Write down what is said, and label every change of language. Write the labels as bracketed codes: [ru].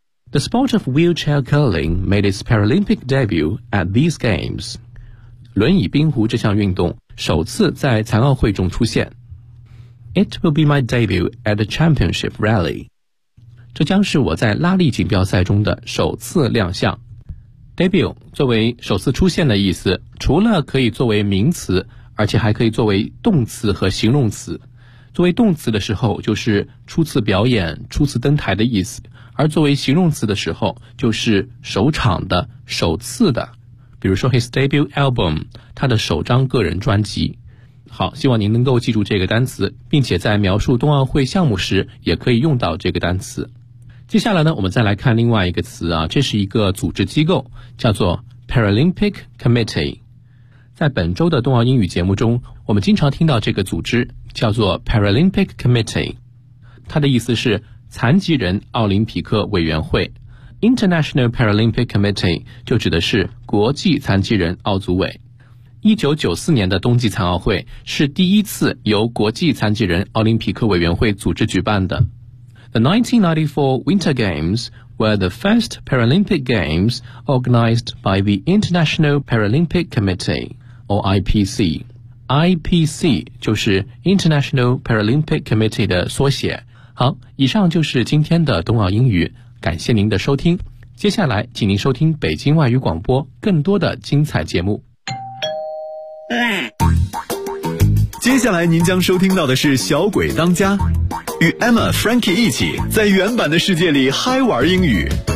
[en] The sport of wheelchair curling made its Paralympic debut at these games. [zh] 轮椅冰壶这项运动首次在残奥会中出现。 [en] It will be my debut at the championship rally. [zh] 这将是我在拉力锦标赛中的首次亮相。 Debut 作为首次出现的意思，除了可以作为名词，而且还可以作为动词和形容词。作为动词的时候就是初次表演、初次登台的意思，而作为形容词的时候就是首场的、首次的，比如说 [en] his debut album， [zh] 他的首张个人专辑。好，希望您能够记住这个单词，并且在描述冬奥会项目时也可以用到这个单词。接下来呢，我们再来看另外一个词啊，这是一个组织机构，叫做 Paralympic Committee。在本周的冬奥英语节目中，我们经常听到这个组织叫做 Paralympic Committee， 它的意思是残疾人奥林匹克委员会。 International Paralympic Committee 就指的是国际残疾人奥组委。 1994年的冬季残奥会是第一次由国际残疾人奥林匹克委员会组织举办的。 [en] The 1994 Winter Games were the first Paralympic Games organized by the International Paralympic Committee, or IPC. [zh] IPC 就是 International Paralympic Committee 的缩写。好，以上就是今天的冬奥英语，感谢您的收听。接下来，请您收听北京外语广播更多的精彩节目。接下来您将收听到的是小鬼当家，与 Emma Frankie 一起在原版的世界里嗨玩英语。